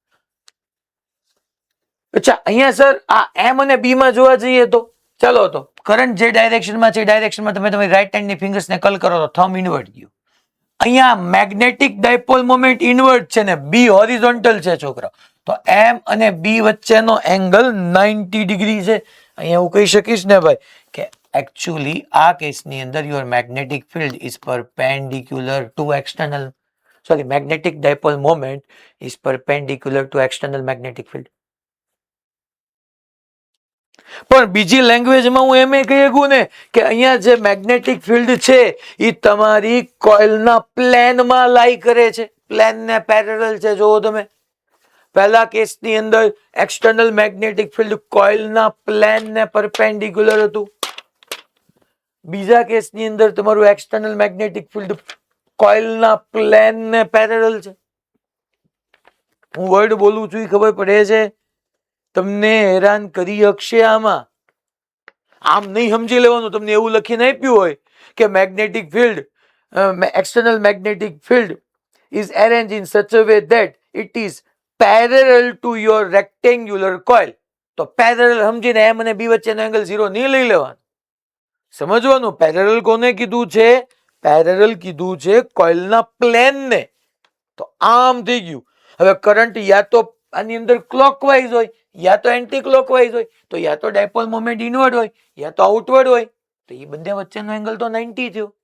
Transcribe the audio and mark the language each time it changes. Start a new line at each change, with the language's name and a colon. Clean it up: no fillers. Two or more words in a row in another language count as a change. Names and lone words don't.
Gujarati: અચ્છા, અહીંયા સર આ એમ અને બી માં જોવા જઈએ તો ચાલો, તો કરંટ જે ડાયરેક્શનમાં છે ડાયરેક્શનમાં તમે તમારી
English: right hand fingers curl
Gujarati: કરો તો
English: thumb inward
Gujarati: ગયું. અહીંયા
English: magnetic dipole moment inward
Gujarati: છે ને બી હોરિઝોન્ટલ છે છોકરા, તો એમ અને બી વચ્ચેનો એંગલ 90 ડિગ્રી છે. અહીંયા હું કહી શકીશ ને ભાઈ કે actually આ કેસની અંદર
English: your magnetic field is perpendicular to external, sorry, magnetic dipole moment is perpendicular to external magnetic field.
Gujarati: પણ બીજી લેંગ્વેજમાં હું એમ કહી શકું ને કે અહીંયા જે
English: magnetic field
Gujarati: છે એ તમારી કોઇલના પ્લેનમાં લાઈ કરે છે, પ્લેનને પેરેલલ છે. જોવો તમે, પહેલા કેસની અંદર
English: external magnetic field
Gujarati: કોઇલના પ્લેનને પરપેન્ડિક્યુલર હતું, બીજા કેસની અંદર તમારું
English: external magnetic field
Gujarati: કોઇલના પ્લેનને પેરેલલ છે. હું વર્ડ બોલું છું એ ખબર પડે છે તમને? હેરાન કરી શકશે આમાં? આમ નહીં સમજી લેવાનું. તમને એવું લખીને આપ્યું હોય કે
English: magnetic field, external magnetic field is arranged in such a way that it is parallel to your rectangular coil,
Gujarati: તો પેરેલલ સમજીને એમ અને બી વચ્ચેનો એંગલ 0 નહીં લઈ લેવાનો. સમજવાનું, પેરેલલ કોને કીધું છે? પેરેલલ કીધું છે કોઇલના પ્લેનને. તો આમ થઈ ગયું. હવે કરંટ યા તો આની અંદર ક્લોકવાઇઝ હોય યા તો
English: anti clockwise
Gujarati: હોય, તો યા તો
English: dipole moment inward
Gujarati: હોય યા તો આઉટવર્ડ હોય, તો એ બંને વચ્ચેનો એંગલ તો 90 થયો.